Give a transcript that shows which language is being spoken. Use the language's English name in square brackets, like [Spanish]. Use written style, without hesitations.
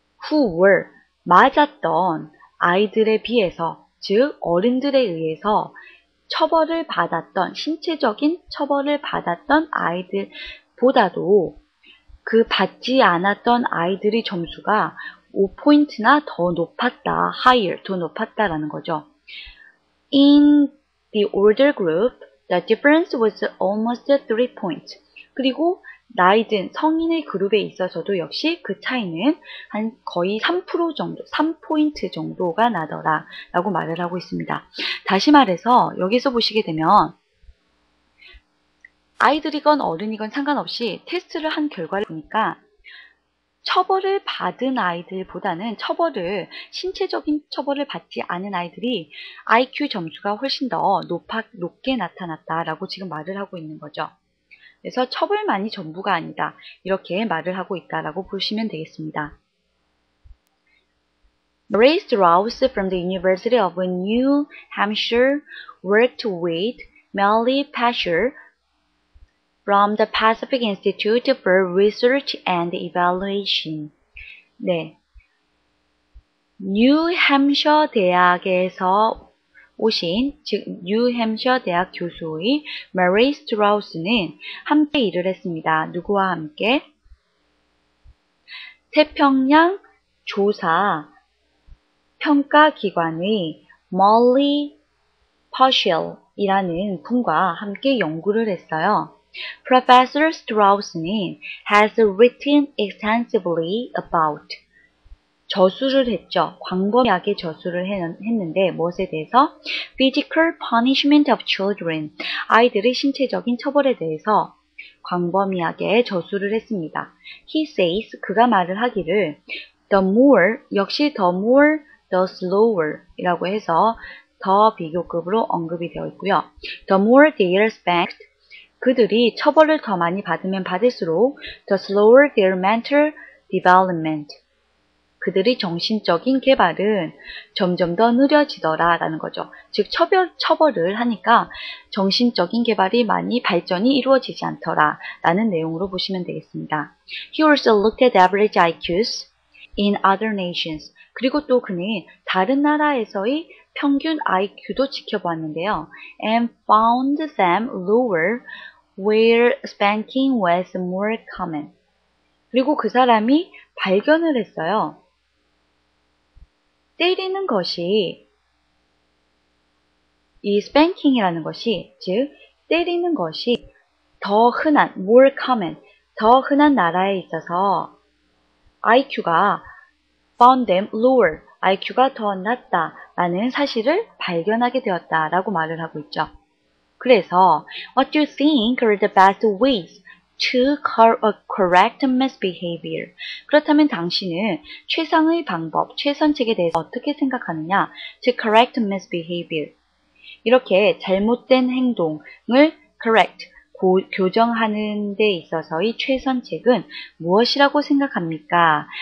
[English] who were, [Korean] 맞았던 아이들에 비해서, 즉 어른들에 의해서 처벌을 받았던, 신체적인 처벌을 받았던 아이들보다도 그 받지 않았던 아이들의 점수가 5포인트나 더 높았다, [English] higher, [Korean] 더 높았다라는 거죠. [English] In the older group, the difference was almost 3 points. [Korean] 그리고 나이든 성인의 그룹에 있어서도 역시 그 차이는 한 거의 3% 정도, 3포인트 정도가 나더라 라고 말을 하고 있습니다. 다시 말해서 여기서 보시게 되면 아이들이건 어른이건 상관없이 테스트를 한 결과를 보니까 처벌을 받은 아이들보다는 신체적인 처벌을 받지 않은 아이들이 IQ 점수가 훨씬 더 높게 나타났다라고 지금 말을 하고 있는 거죠. 그래서 처벌만이 전부가 아니다, 이렇게 말을 하고 있다라고 보시면 되겠습니다. [English] Murray Strauss from the University of New Hampshire worked with Melly Pasher from the Pacific Institute for Research and Evaluation. [Korean] 네, 뉴햄셔 대학에서 오신, 즉 뉴햄셔 대학 교수의 머레이 스트라우스는 함께 일을 했습니다. 누구와 함께? 태평양 조사 평가기관의 멀리 퍼쉘이라는 분과 함께 연구를 했어요. [English] Professor Strauss는 has written extensively about, [Korean] 저술을 했죠. 광범위하게 저술을 했는데 무엇에 대해서? [English] Physical punishment of children, [Korean] 아이들의 신체적인 처벌에 대해서 광범위하게 저술을 했습니다. [English] He says, [Korean] 그가 말을 하기를 [English] the more, [Korean] 역시 [English] the more, the slower [Korean] 이라고 해서 더 비교급으로 언급이 되어 있고요. [English] The more they are spanked, [Korean] 그들이 처벌을 더 많이 받으면 받을수록 [English] the slower their mental development, [Korean] 그들의 정신적인 개발은 점점 더 느려지더라 라는 거죠. 즉 처벌을 하니까 정신적인 개발이 많이 발전이 이루어지지 않더라 라는 내용으로 보시면 되겠습니다. [English] He also looked at average IQs in other nations. [Korean] 그리고 또 그는 다른 나라에서의 평균 IQ도 지켜보았는데요. [English] And found them lower where spanking was more common. [Korean] 그리고 그 사람이 발견을 했어요. 때리는 것이, 이 spanking이라는 것이, 즉 때리는 것이 더 흔한, [English] more common, [Korean] 더 흔한 나라에 있어서 IQ가 [English] found them lower, [Korean] IQ가 더 낮다 라는 사실을 발견하게 되었다라고 말을 하고 있죠. 그래서 [English] What do you think are the best ways to correct misbehavior? [Korean] 그렇다면 당신은 최상의 방법, 최선책에 대해서 어떻게 생각하느냐? [English] To correct misbehavior. [Korean] 이렇게 잘못된 행동을 correct, 교정하는 데 있어서의 최선책은 무엇이라고 생각합니까?